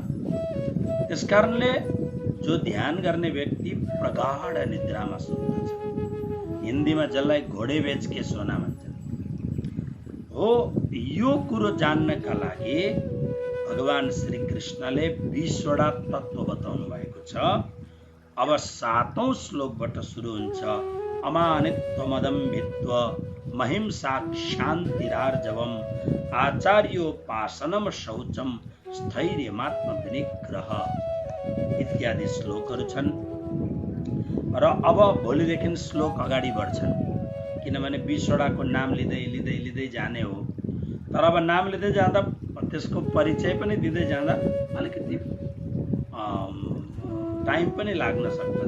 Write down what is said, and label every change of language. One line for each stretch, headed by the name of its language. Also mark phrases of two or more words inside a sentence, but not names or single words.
Nepali: त्यसकारणले जो ध्यान गर्ने व्यक्ति प्रगाढ निद्रामा सुत्दछ। हिन्दीमा जसलाई
Hindi: घोडे बेच के सोना
Nepali: भन्छन् हो। यो कुरो जान्नका लागि भगवान श्री कृष्णले 20वटा तत्त्व बताउनु भएको छ। अब 7औं श्लोकबाट सुरु हुन्छ।
Sanskrit: अमानित्वमदम्भित्व महिंसा शान्तिरार्जवम् आचार्योपासनम शौचम स्थैर्यमात्म विनिग्रह
Nepali: इत्यादि श्लोकहरू छन्। र अब भोलिदेखि श्लोक अगाडि बढ्छन्, किनभने 20वटाको नाम लिँदै लिँदै लिँदै जाने हो। तर अब नाम लिँदै जाँदा त्यसको परिचय पनि दिँदै जाँदा अलिकति टाइम पनि लाग्न सक्दछ।